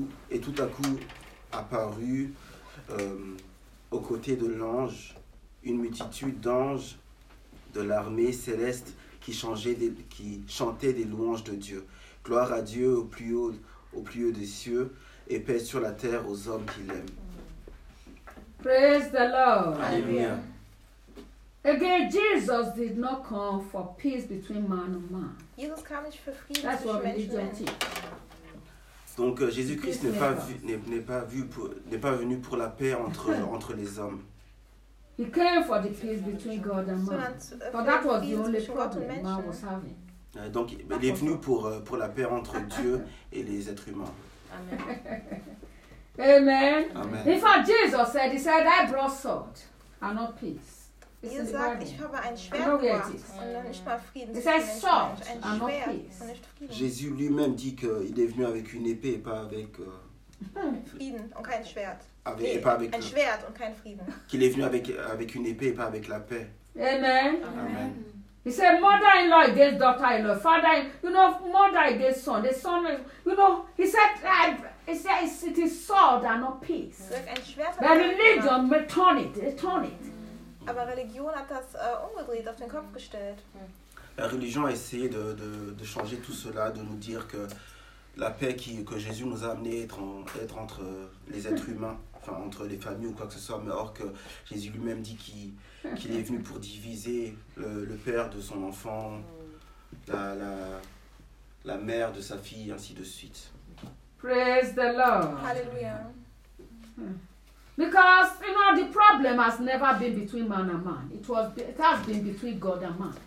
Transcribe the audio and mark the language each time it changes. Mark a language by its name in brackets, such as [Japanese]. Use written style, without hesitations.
[French] Et tout à coup apparut aux côtés de l'ange une multitude d'anges de l'armée céleste qui chantait des louanges de Dieu. Gloire à Dieu au plus haut des cieux et paix sur la terre aux hommes qu'il aime. [English] Praise the Lord. Alléluia. Again, Jesus did not come for peace between man and man. [German] Jesus kam nicht für Frieden. [English] That's what religion teaches. [French] Donc Jésus-Christ n'est pas venu pour la paix entre les hommes. [English] He came for the peace between God and man. But that was the only problem man was having. [French] Donc, il est venu pour la paix entre Dieu et les êtres humains. Amen. Amen. [English] In fact, Jesus said, he said, I brought sword and not peace. [German] Jesus sagt, ich habe ein Schwert gebracht und nicht mal Frieden. [English] It says sword and not peace. [French] Jésus lui-même dit qu'il est venu avec une épée et pas avec... [German] Frieden und kein Schwert. Ein Schwert und kein Frieden. [French] Qu'il est venu avec une épée et pas avec la paix. Amen. Amen. [English] He said, mother-in-law against daughter-in-law, father, you know, mother against son, the son, you know, he said, It says it is sword and not peace. Mm-hmm. But religion may turn it. Turn it. [German] Aber Religion hat das umgedreht, auf den Kopf gestellt. [French] La religion a essayé de changer tout cela, de nous dire que la paix que Jésus nous a amené être entre les êtres humains, enfin entre les familles ou quoi que ce soit, mais or que Jésus lui-même dit qu'il est venu pour diviser le père de son enfant, la mère de sa fille, ainsi de suite. [English] Praise the Lord. Hallelujah. Because you know the problem has never been between man and man. It has been between God and man.